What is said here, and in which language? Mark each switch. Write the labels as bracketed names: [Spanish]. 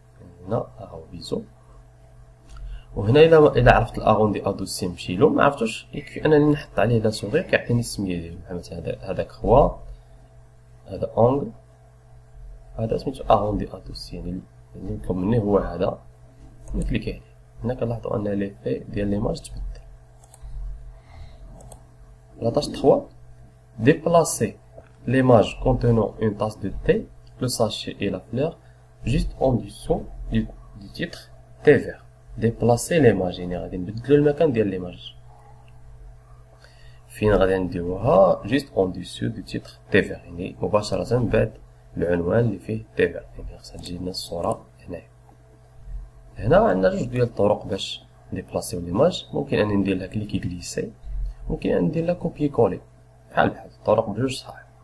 [Arabic] يعني هنا هاهو بيزو، وهنا الا عرفت الاروندي ادوسي نمشيلو، ما عرفتوش يكفي انني نحط عليه لا سوغير كيعطيني السميه ديالو، بحال مثلا هذاك خوا، هذا اونغل، هذا سميتو اروندي ادوسي، يعني اللي مطلوب مني هو هذا. نكليكي عليه، هنا كنلاحظوا ان ليفي ديال ليماج تبدل. لا tâche 3. [French] déplacer l'image contenant une tasse de thé, le sachet et la fleur juste en dessous du titre thé vert. déplacer l'image، [Arabic] يعني غادي نبدلو المكان ديال ليماج. فين غادي نديروها؟ [French] juste en dessous du titre thé vert، [Arabic] يعني مباشرة بعد العنوان اللي فيه thé vert، يعني خاصها تجي لنا الصورة هنايا. هنا عندنا جوج ديال الطرق باش ديبلاسيو ليماج، ممكن اني ندير لها كليكي غليسي، ممكن اني ندير لها كوبي كولي، بحال الطرق بجوج صحاح.